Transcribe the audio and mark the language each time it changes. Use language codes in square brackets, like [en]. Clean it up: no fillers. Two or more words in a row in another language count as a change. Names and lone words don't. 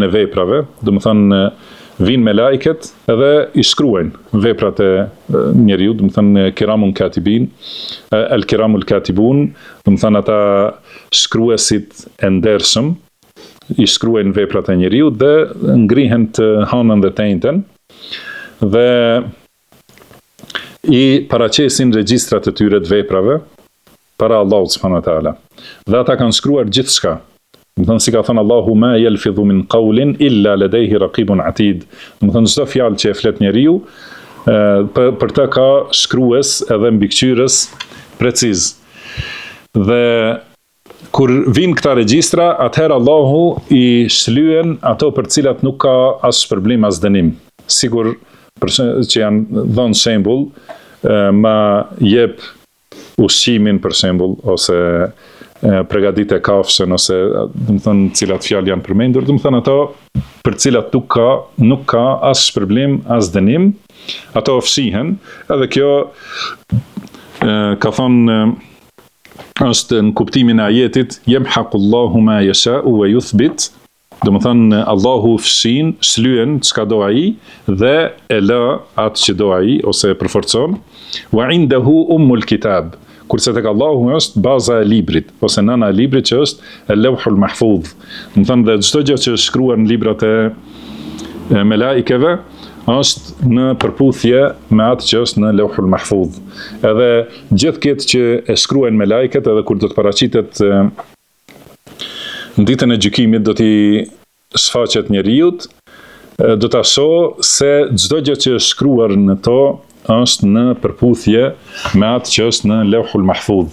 [sq] e veprave, do të thënë vinë me lajket edhe i shkruajnë veprat e njeriu, do të thënë [ar] كرام كاتبين الكرام الكاتبون, [sq] do të thënë ata shkruesit e ndershëm, i shkruajnë veprat e njeriu dhe ngrihen të hanën dhe të njëjtën, dhe i paraqesin regjistrat e tyre të veprave para Allahut [ar] سبحانه وتعالى. [sq] Dhe ata kanë shkruar gjithçka. Do të thonë si ka thënë Allahu [ar] ما يلفظ من قول إلا لديه رقيب عتيد. [sq] Do të thonë çdo fjalë që e flet njeriu, për të ka shkrues edhe mbikëqyrës preciz. Dhe kur vinë këta regjistra, atëherë Allahu i shlyen ato për cilat nuk ka as shpërblim as dënim. Sigur që janë dhënë shembull, ma jep ushqimin për shembull, ose përgatit e kafshën, ose do të thonë cilat fjalë janë përmendur, do të thonë ato për cilat nuk ka as shpërblim as dënim, ato fshihen, edhe kjo ka thonë është në kuptimin e ajetit [ar] يمحو الله ما يشاء ويثبت, [sq] do të thonë Allahu fshin, shlyen çka do ai dhe e lë atë që do ai ose e përforcon. [ar] وعنده أم الكتاب, [sq] kurse tek Allahu është baza e librit ose nëna e librit që është [ar] اللوح المحفوظ. [sq] Do të thonë dhe çdo gjë që është shkruar në librat e melaikeve është në përputhje me atë që është në [ar] اللوح المحفوظ. [sq] Edhe gjithë këtë që e shkruajnë me lajket, edhe kur do të paraqitet në ditën e gjykimit, do t'i shfaqet njeriut, do t'a shoh se çdo gjë që është shkruar në to është në përputhje me atë që është në [ar] اللوح المحفوظ.